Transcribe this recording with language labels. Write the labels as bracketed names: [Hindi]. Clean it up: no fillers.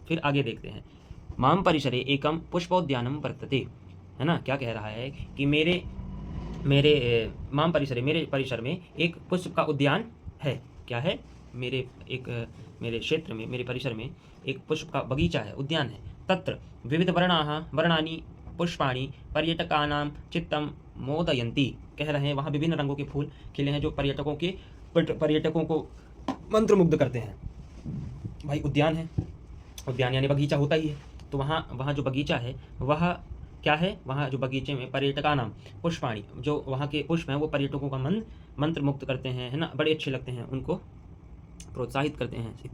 [Hindi] फिर आगे देखते हैं, [Sanskrit] माम परिसरे एकम पुष्पोद्यानम वर्तते। [Hindi] है ना, क्या कह रहा है कि मेरे माम परिसरे, मेरे परिसर में एक पुष्प का उद्यान है। क्या है, मेरे क्षेत्र में, मेरे परिसर में एक पुष्प का बगीचा है, उद्यान है। [Sanskrit] तत्र विविध वर्णानि पुष्पाणि पर्यटकानां चित्तं मोदयन्ति। [Hindi] कह रहे हैं वहाँ विभिन्न रंगों के फूल खिले हैं जो पर्यटकों को मंत्रमुग्ध करते हैं। भाई उद्यान है, उद्यान यानी बगीचा होता ही है, तो वहाँ जो बगीचा है वह क्या है, वहाँ जो बगीचे में पर्यटकानां पुष्पाणि, जो वहाँ के पुष्प हैं वो पर्यटकों का मन मंत्रमुग्ध करते हैं, है ना, बड़े अच्छे लगते हैं, उनको प्रोत्साहित करते हैं।